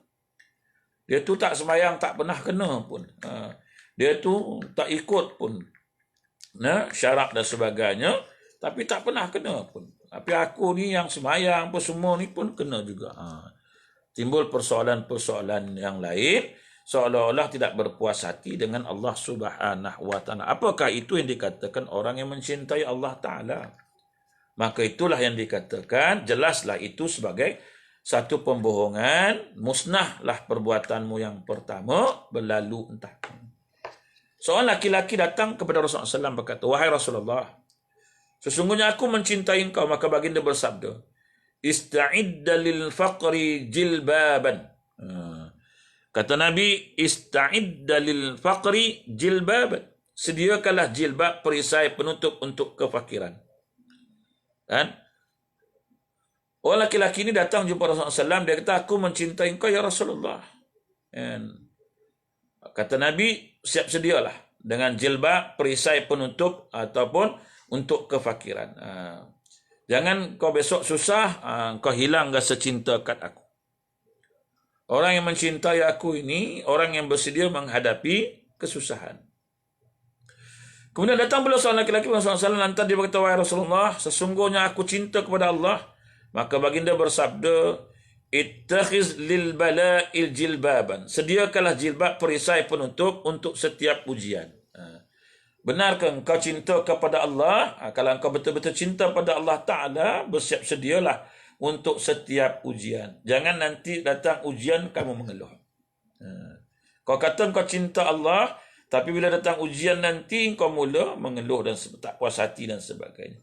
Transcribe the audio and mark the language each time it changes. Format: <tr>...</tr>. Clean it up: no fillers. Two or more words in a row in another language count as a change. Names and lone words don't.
<ms>Dia tu tak semayang, tak pernah kena pun, dia tu tak ikut pun syarat dan sebagainya, tapi tak pernah kena pun. Tapi aku ni yang semayang pun semua ni pun kena juga. Timbul persoalan-persoalan yang lain, seolah-olah tidak berpuas hati dengan Allah</ms> <ar>سبحانه وتعالى.</ar> <ms>Apakah itu yang dikatakan orang yang mencintai</ms> <ar>الله تعالى?</ar> <ms>Maka itulah yang dikatakan, jelaslah itu sebagai satu pembohongan, musnahlah perbuatanmu yang pertama, berlalu entah. Seorang laki-laki datang kepada Rasulullah SAW berkata, wahai Rasulullah, sesungguhnya aku mencintai engkau. Maka baginda bersabda,</ms> <ar>استعد للفقر جلبابا.</ar> <ms>Kata Nabi,</ms> <ar>استعد للفقر جلبابا.</ar> <ms>Sediakanlah jilbab, perisai penutup untuk kefakiran. Kan? Orang laki-laki ini datang jumpa Rasulullah SAW. Dia kata, aku mencintai engkau</ms> <ar>يا رسول الله.</ar> <ms>And kata Nabi, siap sedialah dengan jilbab, perisai penutup ataupun untuk kefakiran. Jangan kau besok susah, kau hilang rasa cinta kat aku. Orang yang mencintai aku ini, orang yang bersedia menghadapi kesusahan. Kemudian datang pula seorang laki-laki Rasulullah SAW, lantas dia berkata, wahai Rasulullah, sesungguhnya aku cinta kepada Allah. Maka baginda bersabda,</ms> <ar>اتخذ للبلاء جلبابا.</ar> <ms>Sediakanlah jilbab, perisai penutup untuk setiap ujian. Benarkah engkau cinta kepada Allah? Kalau engkau betul-betul cinta pada</ms> <ar>الله تعالى,</ar> <ms>bersiap sedialah untuk setiap ujian. Jangan nanti datang ujian, kamu mengeluh. Kau kata engkau cinta Allah, tapi bila datang ujian nanti, engkau mula mengeluh dan tak puas hati dan sebagainya.</ms>